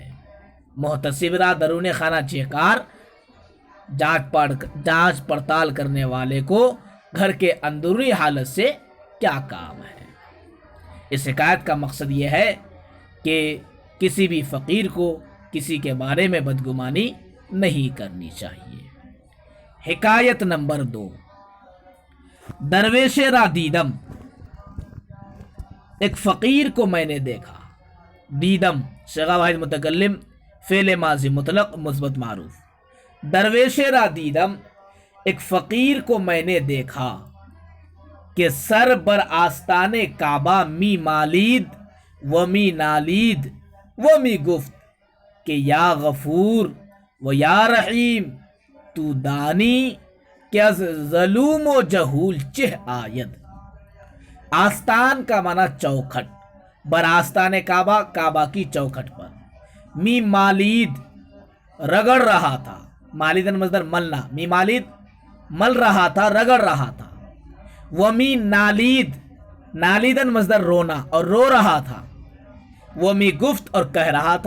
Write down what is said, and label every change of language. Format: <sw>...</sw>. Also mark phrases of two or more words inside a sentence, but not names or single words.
<fa>محتسب را درون خانہ چہکار،</fa> <ur>جانچ پڑتال کرنے والے کو گھر کے اندرونی حالت سے کیا کام ہے۔ اس حکایت کا مقصد یہ ہے کہ کسی بھی فقیر کو کسی کے بارے میں بدگمانی نہیں کرنی چاہیے۔ حکایت نمبر</ur> <fa>2، درویش را دیدم،</fa> <ur>ایک فقیر کو میں نے دیکھا۔ دیدم صیغہ واحد متکلم، فعل ماضی مطلق مثبت معروف۔</ur> <fa>درویش را دیدم،</fa> <ur>ایک فقیر کو میں نے دیکھا کہ</ur> <fa>سر بر آستان کعبہ می مالید و می نالید و می گفت کہ یا غفور و یا رحیم، تو دانی کہ از ظلوم و جہول چہ آید۔</fa> <ur>آستان کا معنی چوکھٹ،</ur> <fa>بر آستان کعبہ،</fa> <ur>کعبہ کی چوکھٹ پر،</ur> <fa>می مالید</fa> <ur>رگڑ رہا تھا، مالیدن مصدر ملنا،</ur> <fa>می مالید</fa> <ur>مل رہا تھا، رگڑ رہا تھا،</ur> <fa>ومی نالید</fa> <ur>نالیدن مصدر رونا اور رو رہا تھا،</ur> <fa>ومی گفت</fa> <ur>اور کہہ رہا تھا۔</ur>